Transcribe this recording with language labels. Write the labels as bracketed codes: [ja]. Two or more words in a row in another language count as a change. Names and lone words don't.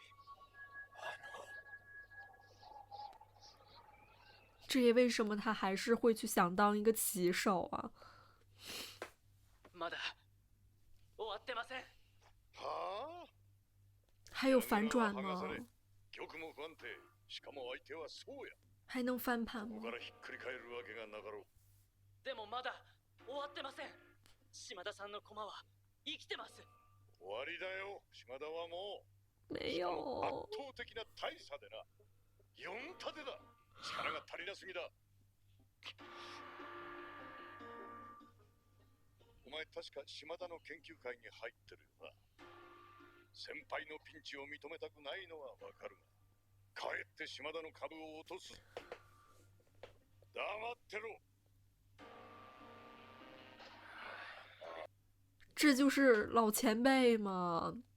[zh] 这也为什么他还是会去想当一个骑手啊？ [ja] まだ終わってません。はあ、 [zh] 还有反转吗？ [ja] 曲も不安定。しかも相手はそうや。 [zh] 还能翻盘吗 [ja] ここ？からひっくり返るわけがなかろう。でもまだ終わってません。島田さんの駒は生きてます。終わりだよ。島田はもう。 [zh] 没 [ja] しかも [zh] 有。 [ja] 圧倒的な大差でな。4立てだ。力が足りなすぎだ。お前確か島田の研究会に入ってるよな。先輩のピンチを認めたくないのはわかるが、かえって島田の株を落とす。黙ってろ。 [zh] 这就是老前辈嘛。